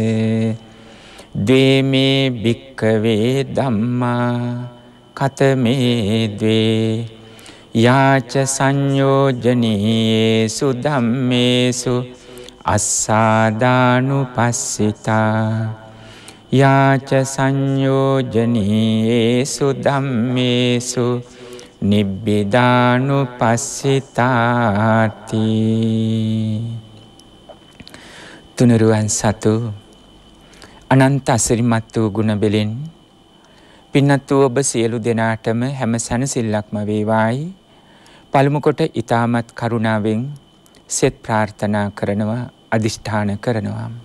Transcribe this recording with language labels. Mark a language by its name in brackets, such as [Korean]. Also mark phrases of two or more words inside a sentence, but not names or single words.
[Pali] ද්වේමේ භික්ඛවේ ධම්මා කතමේ ද්වේ යාච සංයෝජනීයේසු ධම්මේසු අස්සාදානුපස්සිතා යාච සංයෝජනීයේසු ධම්මේසු නිබ්බිදානුපස්සිතාති. [Sinhala] තුනුරුවන් සතු අනන්ත අසිරිමත් වූ ගුණ බෙලෙන් පින්නත් වූ ඔබ සියලු දෙනාටම හැම සැනසෙල්ලක්ම වේවායි පළමු කොට ඊ타මත් කරුණාවෙන් සෙත් ප්‍රාර්ථනා කරනවා, අදිෂ්ඨාන කරනවා.